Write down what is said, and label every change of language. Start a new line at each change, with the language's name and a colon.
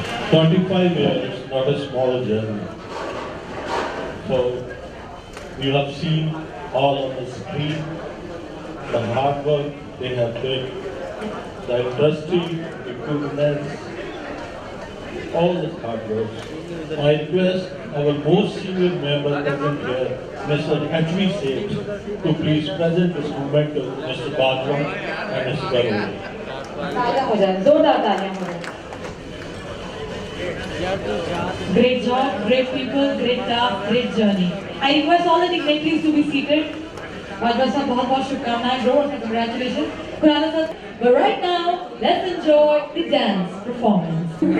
English: 25 years, not a small journey. So, you have seen all on the screen, the hard work they have done, the industry, equipment, all the hard work. I request our most senior member present here, Mr. H.V. Seth, to please present this moment to Mr. Bajwa and Mr. Barone.
Hindi: तालियां हो जाए, जोरदार तालियां हो जाए.
English: Great job, great people, great task, great journey. I request all the dignitaries to be seated.
Hindi: Bajwa sir, बहुत शुभकामनाएं, जोर से congratulations.
English: Khurana sir, but right now, let's enjoy the dance performance.